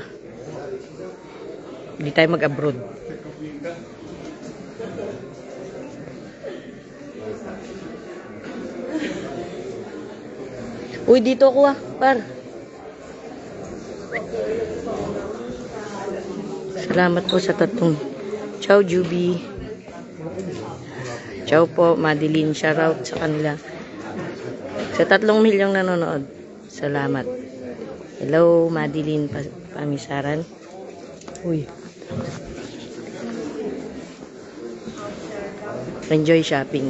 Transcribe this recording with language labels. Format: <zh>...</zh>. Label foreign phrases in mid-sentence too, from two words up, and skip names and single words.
<tl>Hindi tayo mag-abroad. Uy, dito ako par. Salamat po sa tatong. Ciao, Juby. Ciao po, Madeline. Shoutout sa kanila. Sa 3 milyong nanonood. Salamat.</tl> <en>Hello, Madeline Pamisaran. Uy. Enjoy shopping.</en>